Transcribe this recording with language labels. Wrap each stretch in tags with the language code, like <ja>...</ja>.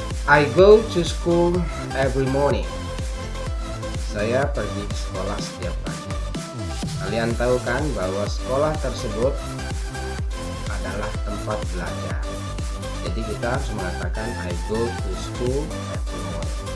<en>I go to school every morning.</en> <id>Saya pergi ke sekolah setiap pagi. Kalian tahu kan bahwa sekolah tersebut adalah tempat belajar. Jadi kita harus mengatakan</id> <en>I go to school every morning.</en>